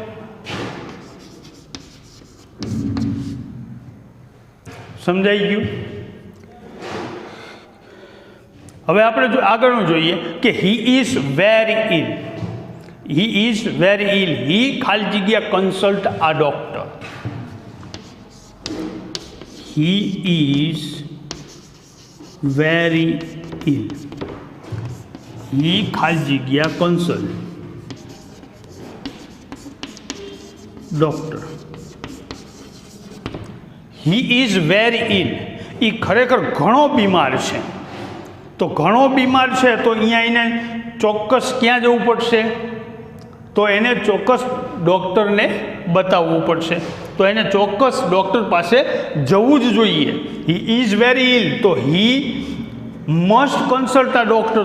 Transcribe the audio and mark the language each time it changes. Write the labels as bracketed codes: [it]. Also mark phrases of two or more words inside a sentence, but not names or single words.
[gu] સમજાઈ ગયું? હવે આપણે આગળનું જોઈએ કે [en] he is very ill. He is very ill. He [gu] ખાલી જગ્યા [en] consult a doctor. He is very ill. He [gu] ખાલી જગ્યા [en] consult doctor. He is very ill. [gu] એ ખરેખર ઘણો બીમાર છે. તો ઘણો બીમાર છે તો અહીંયા એને ચોક્કસ ક્યાં જવું પડશે? તો એને ચોક્કસ ડૉક્ટરને બતાવવું પડશે. તો એને ચોક્કસ ડૉક્ટર પાસે જવું જ જોઈએ. [en] He is very ill, તો he must consult a doctor.